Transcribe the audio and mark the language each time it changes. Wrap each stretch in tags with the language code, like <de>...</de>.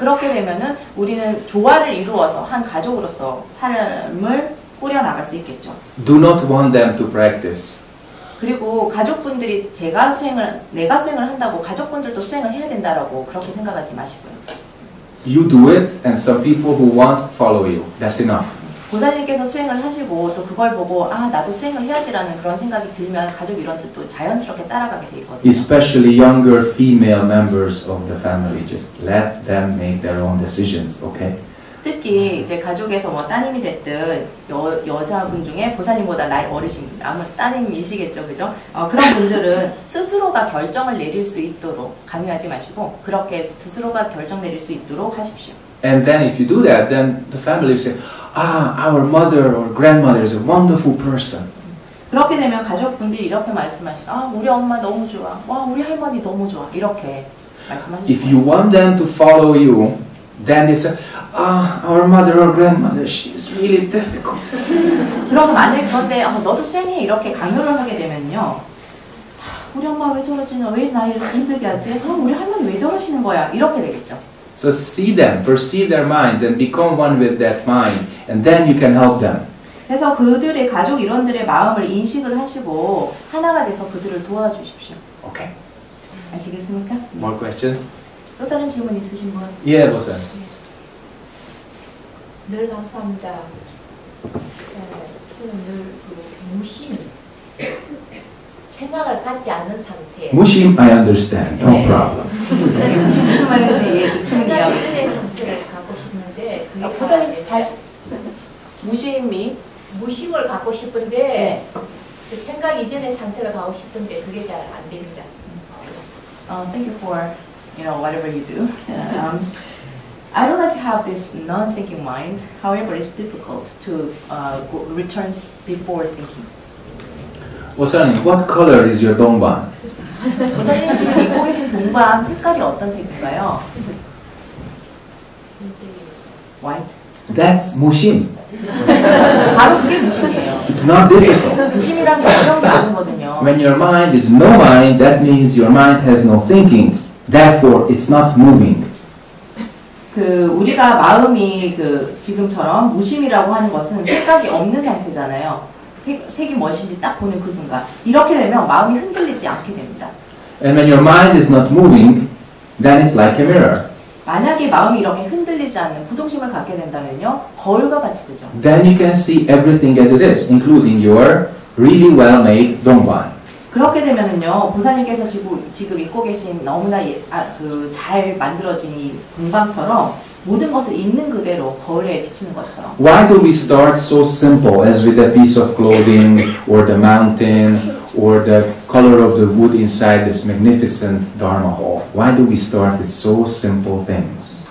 <ko>그렇게 되면은 우리는 조화를 이루어서 한 가족으로서 삶을 꾸려 나갈 수 있겠죠.</ko> <en>Do not want them to practice.</en> <ko>그리고 가족분들이 내가 수행을 한다고 가족분들도 수행을 해야 된다라고 그렇게 생각하지 마시고요.</ko> <en>You do it, and some people who want follow you. That's enough.</en> <ko>보살님께서 수행을 하시고 또 그걸 보고 아 나도 수행을 해야지라는 그런 생각이 들면 가족 일원들도 자연스럽게 따라가게 돼 있거든요.</ko> <en>Especially younger female members of the family. Just let them make their own decisions, okay?</en> <ko>특히 이제 가족에서 뭐 따님이 됐든 여자분 중에 보살님보다 나이 어리신 분, 아무 따님이시겠죠, 그죠? 그런 분들은 스스로가 결정을 내릴 수 있도록 강요하지 마시고 그렇게 스스로가 결정 내릴 수 있도록 하십시오.</ko> <en>And then if you do that, then the family will say, our mother or grandmother is a wonderful person.</en> <ko>그렇게 되면 가족분들이 이렇게 말씀하시죠. 우리 엄마 너무 좋아. 와, 우리 할머니 너무 좋아. 이렇게 말씀하시죠.</ko> <en>If you want them to follow you, then they say, our mother or grandmother, she's really difficult.</en> <ko>그러고 만약에 그런데 너도 수행해 이렇게 강요를 하게 되면요. 우리 엄마 왜 저러지? 왜 나이를 힘들게 하지? 우리 할머니 왜 저러시는 거야? 이렇게 되겠죠.</ko> <en>So see them, perceive their minds and become one with that mind, and then you can help them.</en> <ko>그래서 그들의 가족 일원들의 마음을 인식을 하시고 하나가 돼서 그들을 도와주십시오.</ko> <en>Okay.</en> <ko>아시겠습니까?</ko> <en>More questions?</en> <ko>또 다른 질문 있으신 분?</ko> <en>Yeah, bosan.</en> <ko>늘 감사합니다. 저는 늘 무심, 생각을 갖지 않는 상태.</ko> <en>Mushim, I understand. No problem.</en> <ko>무슨 말인지 이해 좋습니다. 이전의 상태를 갖고 싶은데 그게 보살님 다시 무심을 갖고 싶은데 그 생각 이전의 상태를 가고 싶은데 그게 잘 안 됩니다.</ko> <en>Thank you for whatever you do. I don't like to have this non-thinking mind. However, it's difficult to return before thinking. Bosan, what color is your dongban?</en> <ko>보살님 지금 입고 계신 동방 색깔이 어떤 색일까요?</ko> <en>White. That's mushim.</en> <ko>바로 그게 무심이에요.</ko> <en>It's not difficult.</en> <ko>무심이란 게 어려운 게 아니거든요.</ko> <en>When your mind is no mind, that means your mind has no thinking. Therefore, it's not moving.</en> <ko>우리가 마음이 지금처럼 무심이라고 하는 것은 생각이 없는 상태잖아요. 색이 무엇인지 딱 보는 그 순간. 이렇게 되면 마음이 흔들리지 않게 됩니다.</ko> <en>And when your mind is not moving, then it's like a mirror.</en> <ko>만약에 마음이 이렇게 흔들리지 않는 부동심을 갖게 된다면요, 거울과 같이 되죠.</ko> <en>Then you can see everything as it is, including your really well-made dongban.</en> <ko>그렇게 되면은요, 보살님께서 지금 입고 계신 너무나 잘 만들어진 이 동방처럼 모든 것을 있는 그대로 거울에 비치는 것처럼.</ko> <en>Why do we start so simple as with a piece of clothing or the mountain or the color of the wood inside this magnificent Dharma hall? Why do we start with so simple things?</en>